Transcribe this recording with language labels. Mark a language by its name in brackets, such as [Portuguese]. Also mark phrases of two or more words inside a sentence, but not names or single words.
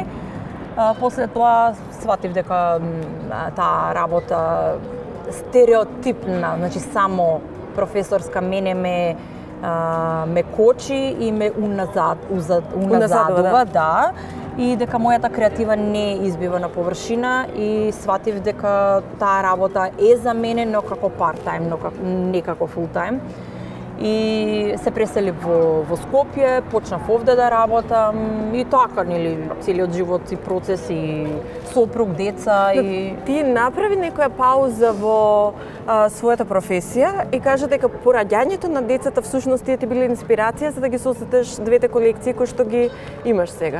[Macedonian] После тоа сватив дека таа работа стереотипна, значи само професорска, мене ме кочи и ме уназадува, да. И дека мојата креатива не избива на површина и сватив дека таа работа е за мене, но како part-time, не како full-time. и се пресели во Скопје, почнав овде да работам и така, нели, целиот живот и процес и сопруг, деца и... Ти направи некоја пауза во својата професија и кажа дека пораѓањето на децата всушност ти биле инспирација за да ги создадеш двете колекции кои што ги имаш сега.